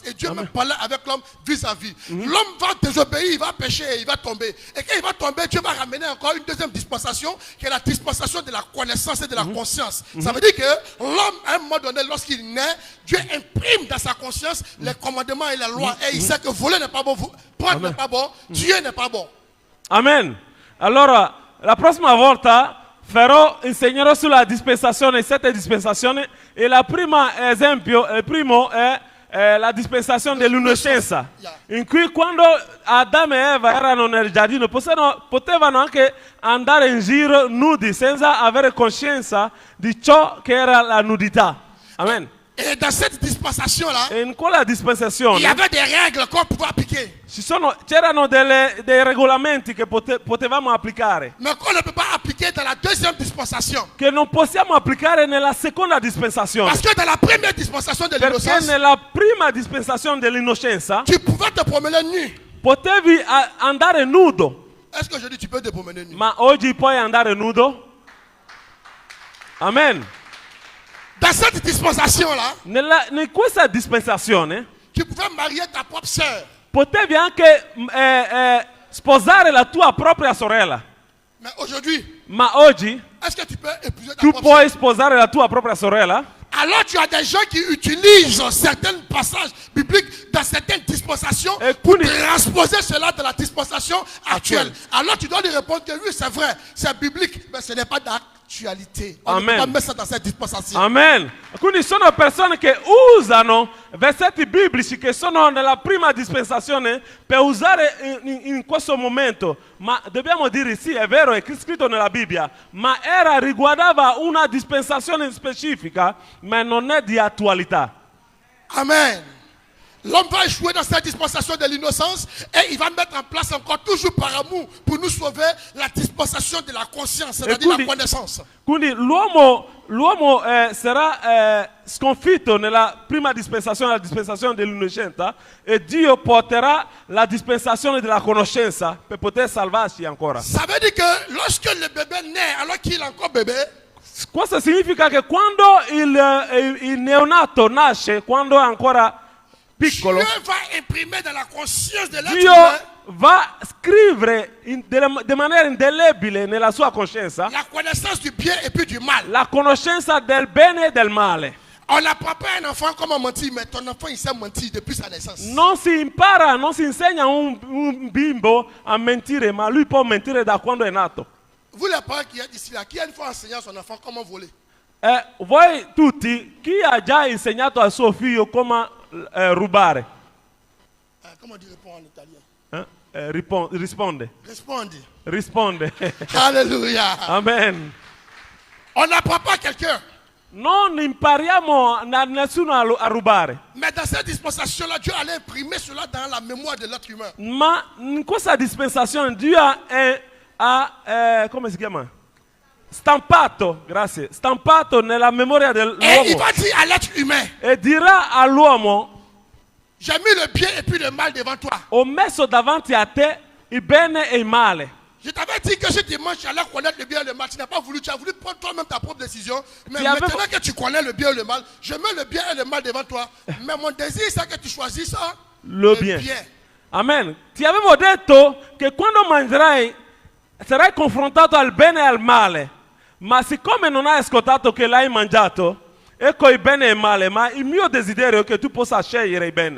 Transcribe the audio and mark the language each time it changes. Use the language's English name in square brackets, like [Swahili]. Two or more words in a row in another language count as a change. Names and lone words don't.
[French] Et Dieu même parlait avec l'homme vis-à-vis. L'homme va désobéir, il va pécher, il va tomber. Et quand il va tomber, Dieu va ramener encore une deuxième dispensation, qui est la dispensation de la connaissance et de la conscience. Ça veut dire que l'homme, à un moment donné, lorsqu'il naît, Dieu imprime dans sa conscience les commandements et les lois. Et il sait que voler n'est pas bon, prendre n'est pas bon, tuer n'est pas bon. Amen. [Italian] Allora, la prossima volta insegnerò sulla dispensazione, 7 dispensazioni, e il primo è la dispensazione dell'innocenza, in cui quando Adamo e Eva erano nel giardino potevano anche andare in giro nudi senza avere coscienza di ciò che era la nudità. Amen. [French] Et dans cette dispensation-là, [Italian] E in quella dispensazione [French] il y avait des règles qu'on pouvait appliquer. [Italian] c'erano dei regolamenti che potevamo applicare, [French] Mais qu'on ne peut pas appliquer dans la deuxième dispensation. [Italian] che non possiamo applicare nella seconda dispensazione. [French] Parce que dans la première dispensation de [Italian] Perché [French] l'innocence, [Italian] nella prima dispensazione dell'innocenza [French] tu pouvais te promener nu. [Italian] potevi andare nudo, [French] Est-ce que je dis tu peux te promener nu? [Italian] ma oggi puoi andare nudo? Amen. [French] Dans cette dispensation-là, [Italian] In questa dispensazione [French] tu pouvais marier ta propre sœur. [Italian] potevi anche sposare la tua propria sorella, [French] Mais aujourd'hui, [Italian] ma oggi [French] est-ce que tu peux épouser ta [Italian] tu [French] propre [Italian] puoi [French] sœur? [Italian] sposare la tua propria sorella? [French] Alors tu as des gens qui utilisent certains passages bibliques dans certaines dispensations Et pour [Italian] quindi- [French] transposer cela dans la dispensation actuelle. Alors tu dois lui répondre que oui, c'est vrai, c'est biblique, mais ce n'est pas d'actualité. On ne peut Amen. pas mettre ça dans cette dispensation. Amen. [Italian] Quindi sono persone che usano versetti biblici che sono nella prima dispensazione per usare in questo momento. Ma dobbiamo dire sì, è vero, è scritto nella Bibbia, ma riguardava una dispensazione specifica, ma non è di attualità. Amen. [French] L'homme va échouer dans cette dispensation de l'innocence et il va mettre en place encore toujours par amour pour nous sauver la dispensation de la conscience, c'est-à-dire la connaissance. [Italian] Quindi l'uomo sarà sconfitto nella prima dispensazione, la dispensazione dell'innocenza, e Dio porterà la dispensazione della conoscenza per poter salvarci ancora. [French] Ça veut dire que lorsque le bébé naît, alors qu'il est encore bébé, [Italian] Questo significa che quando il neonato nasce, quando è ancora piccolo, [French] Dieu va imprimer dans la conscience de l'être [Italian] Dio [French] humain [Italian] va a scrivere di maniera indelebile nella sua coscienza [French] la connaissance du bien et puis du mal. [Italian] la conoscenza del bene e del male. [French] On n'apprend pas un enfant comment mentir, mais ton enfant il sait mentir depuis sa naissance. [Italian] Non si insegna un bimbo a mentire, ma lui può mentire da quando è nato. [French] Vous les parents qui êtes ici là, qui a une fois enseigné à son enfant comment voler? [Italian] Voi tutti, chi ha già insegnato al suo figlio come rubare? [French] Comment dire répondre en italien? [Italian] Risponde. Rispondi. Risponde. [French] Alléluia. Amen. On n'apprend pas à quelqu'un [Italian] non impariamo a nessuno a rubare. [French] Mais dans cette dispensation-là, Dieu allait imprimer cela dans la mémoire de l'être humain. [Italian] Ma in questa dispensazione Dio come si chiama? Stampato, grazie, stampato nella memoria [French] Et il [Italian] dell'uomo [French] va dire à l'être humain, [Italian] e dirà all'uomo: [French] j'ai mis le bien et puis le mal devant toi. [Italian] ho messo davanti a te il bene e il male. [French] Je t'avais dit que ce dimanche, tu allais connaître le bien et le mal. Tu n'as pas voulu, tu as voulu prendre toi-même ta propre décision. Mais Tu avais- maintenant que tu connais le bien et le mal, je mets le bien et le mal devant toi. Mais mon désir, c'est que tu choisisses ça. Lo bien. Amen. [Italian] Ti avevo detto che quando mangerai sarai confrontato al bene e al male, ma siccome non hai ascoltato che l'hai mangiato, ecco il bene e il male, ma il mio desiderio è che tu possa scegliere il bene.